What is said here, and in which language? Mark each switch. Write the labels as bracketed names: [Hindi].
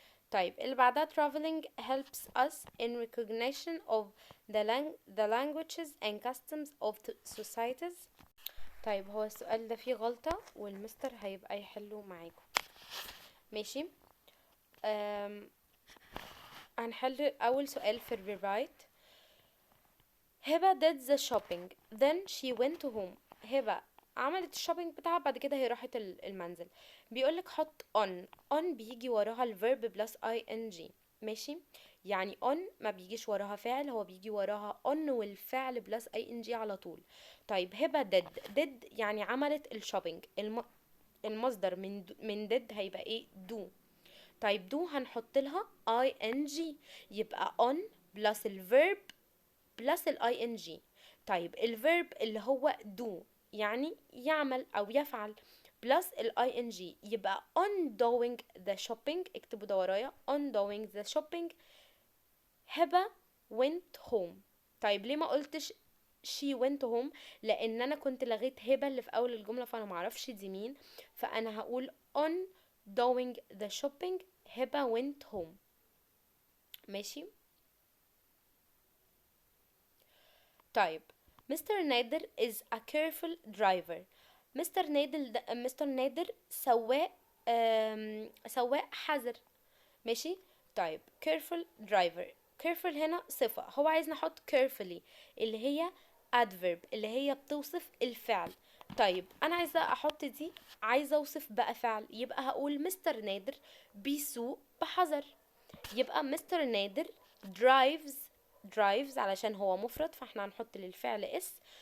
[Arabic] طيب اللي بعدها [English] traveling helps us in recognition of the languages and customs of the societies. [Arabic] طيب هو السؤال ده فيه غلطة والمستر هيبقى يحله معاكم. ماشي. هنحل أول سؤال في الريرايت. [English] Heba did the shopping then she went home. [Arabic] هبة عملت الشوبينج بتاعها بعد كده هي راحت المنزل. بيقولك حط on بيجي وراها الفيرب بلس ing. ماشي. يعني on ما بيجيش وراها فعل، هو بيجي وراها on والفعل بلس ing على طول. طيب هبة did يعني عملت الشوبينج، المصدر من did هيبقى ايه؟ do. طيب do هنحط لها ing، يبقى on بلس الفيرب بلس ing. طيب الفيرب اللي هو do يعني يعمل او يفعل بلس ing، يبقى [English] on doing the shopping. [Arabic] اكتبوا ده ورايا، [English] on doing the shopping Heba went home. [Arabic] طيب ليه ما قلتش [English] she went home؟ [Arabic] لان انا كنت لغيت هبة اللي في اول الجملة فانا معرفش دي مين، فانا هقول [English] on doing the shopping [Arabic] هبة went home. ماشي. طيب [English] Mister Nader is a careful driver. [Arabic] مستر نادر سواق، سواق حذر. ماشي. طيب [English] careful driver. [Arabic] careful هنا صفة، هو عايز نحط carefully اللي هي adverb اللي هي بتوصف الفعل. طيب انا عايزة احط دي، عايزة اوصف بقى فعل، يبقى هقول مستر نادر بيسوق بحذر. يبقى مستر نادر drives. drives علشان هو مفرد فاحنا هنحط للفعل اس.